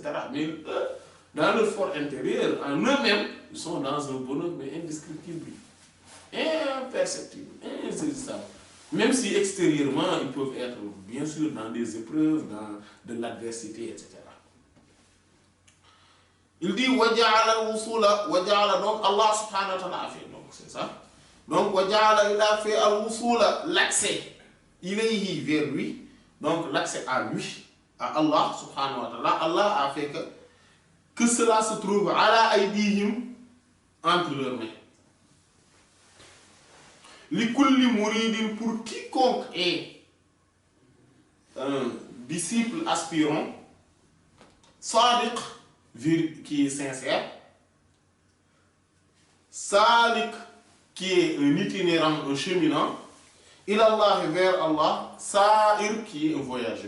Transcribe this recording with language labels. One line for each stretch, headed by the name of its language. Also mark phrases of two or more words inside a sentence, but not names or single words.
French: Mais dans leur fort intérieur, en eux-mêmes, ils sont dans un bonheur, mais indescriptible, imperceptible, insaisissable. Même si extérieurement, ils peuvent être, bien sûr, dans des épreuves, dans de l'adversité, etc. Il dit
Arabic: وجعل الوصول,
French: waja'ala, donc Allah
Arabic: سبحانه وتعالى
French: a fait, donc c'est ça. Donc waja'ala, il a fait al-wusula, l'accès, ilayhi, vers lui, donc l'accès à lui, à Allah
Arabic: سبحانه وتعالى.
French: Allah a fait que cela se trouve
Arabic: على أيديهم,
French: entre leurs mains.
Arabic: لكل مريد,
French: pour quiconque est un disciple aspirant, sadiq, qui est sincère, salik, qui est un itinérant, un cheminant, ilallah, vers Allah, sa'ir, qui est un voyageur.